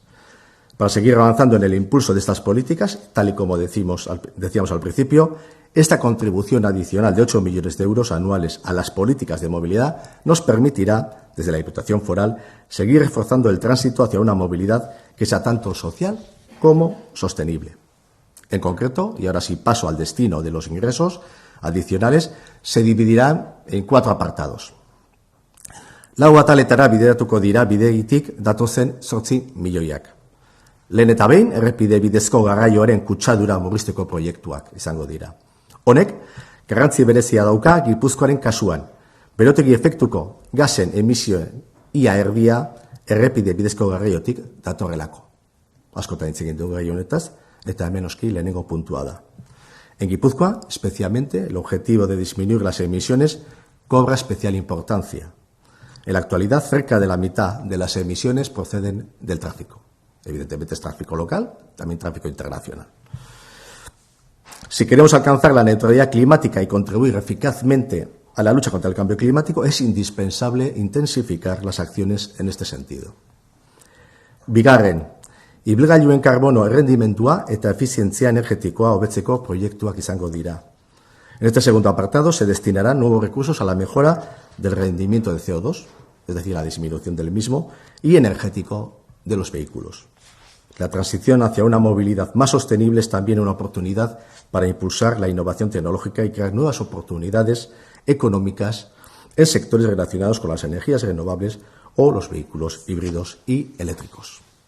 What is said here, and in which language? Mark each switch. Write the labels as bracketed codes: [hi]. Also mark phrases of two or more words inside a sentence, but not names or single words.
[es] Para seguir avanzando en el impulso de estas políticas, tal y como decíamos al principio, esta contribución adicional de 8 millones de euros anuales a las políticas de movilidad nos permitirá, desde la Diputación Foral, seguir reforzando el tránsito hacia una movilidad que sea tanto social como sostenible. En concreto, y ahora sí paso al destino de los ingresos adicionales, se dividirán en 4 apartados. [eu] Lau ataletara bideratuko dira bidegitik datozen 8 milioiak. Lehen eta behin, errepide bidezko garraioaren kutsadura murrizteko proiektuak izango dira. Honek, garrantzi berezia dauka Gipuzkoaren kasuan. Berotegi efektuko gasen emisioen ia erdia errepide bidezko garraiotik datorrelako. Askotan hitz egin dugu gai honetaz, eta hemen oski lehenengo puntua da. [es] En Guipúzcoa, especialmente, el objetivo de disminuir las emisiones cobra especial importancia. En la actualidad, cerca de la mitad de las emisiones proceden del tráfico. Evidentemente es tráfico local, también tráfico internacional. Si queremos alcanzar la neutralidad climática y contribuir eficazmente a la lucha contra el cambio climático, es indispensable intensificar las acciones en este sentido. [eu] Bigarren, ibilgailuen karbono errendimendua eta efizientzia energetikoa hobetzeko proiektuak izango dira. [es] En este segundo apartado se destinarán nuevos recursos a la mejora del rendimiento de CO2, es decir, la disminución del mismo, y energético de los vehículos. La transición hacia una movilidad más sostenible es también una oportunidad para impulsar la innovación tecnológica y crear nuevas oportunidades económicas en sectores relacionados con las energías renovables o los vehículos híbridos y eléctricos.